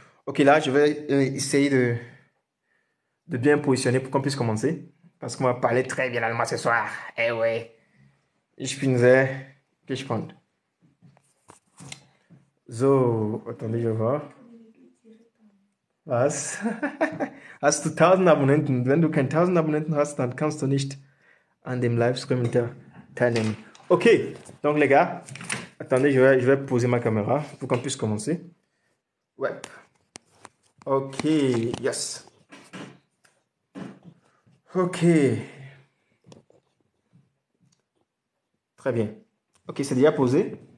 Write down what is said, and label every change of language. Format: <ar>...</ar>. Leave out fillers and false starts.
<fr>Ok, là, je vais essayer de bien positionner pour qu'on puisse commencer. Parce qu'on va parler très bien allemand ce soir. Eh ouais.</fr> <de>Ich bin sehr gespannt.</de> <fr>So, attendez, je vais voir.</fr> <de>Was? Hast du 1000 Abonnenten? Wenn du keine 1000 Abonnenten hast, dann kannst du nicht an dem Livestream teilnehmen.</de> <fr>Ok, donc les gars, attendez, je vais poser ma caméra pour qu'on puisse commencer. Ouais. Ok, yes. Ok, très bien. Ok, c'est déjà posé.</fr>